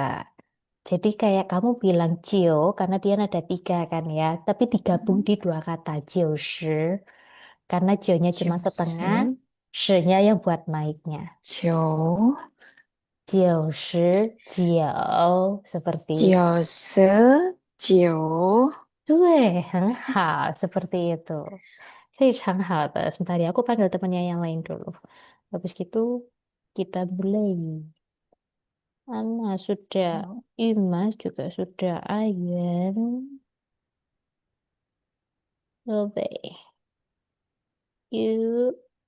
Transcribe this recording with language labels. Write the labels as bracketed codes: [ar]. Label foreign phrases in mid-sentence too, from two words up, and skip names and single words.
[id] Jadi kayak kamu bilang Jio karena dia ada 3 kan ya, tapi digabung di dua kata [zh] 九十, [id] karena Jio-nya cuma [zh] Cio, [id] setengah, [zh] Su, [id] shi-nya yang buat naiknya. [zh] Cio, [id] 90 Jio, seperti itu. [zh] Cio, Su, Cio, 对，很好， [id] seperti itu. [zh] 非常好的. [id] Sebentar ya, aku panggil temannya yang lain dulu. Habis gitu, kita mulai. Ana sudah, Oh, Imas juga sudah, Ayen. Oke, yuk.